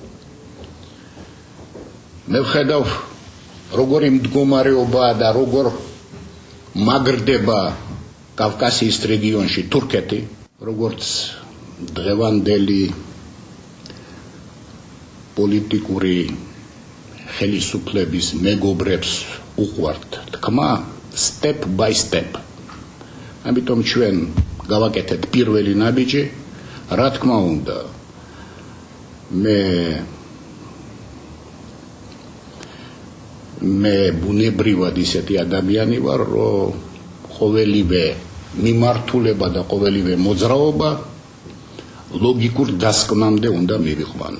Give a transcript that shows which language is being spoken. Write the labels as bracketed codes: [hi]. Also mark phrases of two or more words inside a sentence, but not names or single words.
[ka] მე ვხედავ, როგორი მდგომარეობაა და როგორ მაგრდება კავკასიის რეგიონში თურქეთი, როგორც დღევანდელი პოლიტიკური ხელისუფლების მეგობრებს უყვართ თქმა [en] step by step. [ka] ამიტომ ჩვენ გავაკეთეთ პირველი ნაბიჯი. რა თქმა უნდა, მე ბუნებრივად ისეთი ადამიანი ვარ, რომ ყოველივე მიმართულება და ყოველივე მოძრაობა ლოგიკურ დასკვნამდე უნდა მივიყვანო.